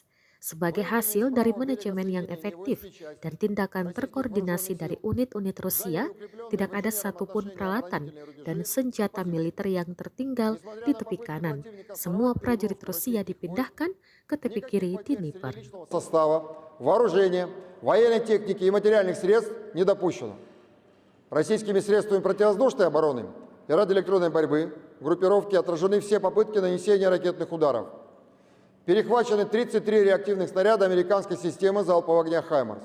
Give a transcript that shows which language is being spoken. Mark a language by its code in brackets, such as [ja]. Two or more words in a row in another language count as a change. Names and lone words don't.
[id] Sebagai hasil dari manajemen yang efektif dan tindakan terkoordinasi dari unit-unit Rusia, tidak ada satupun peralatan dan senjata militer yang tertinggal di tepi kanan. Semua prajurit Rusia dipindahkan ke tepi kiri Dnieper. [ru] Вооружения, военной техники и материальных средств не допущено. Российскими средствами противовоздушной обороны и радиоэлектронной борьбы группировки отражены все попытки нанесения ракетных ударов. Перехвачены 33 реактивных снаряда американской системы залпового огня «Хаймарс».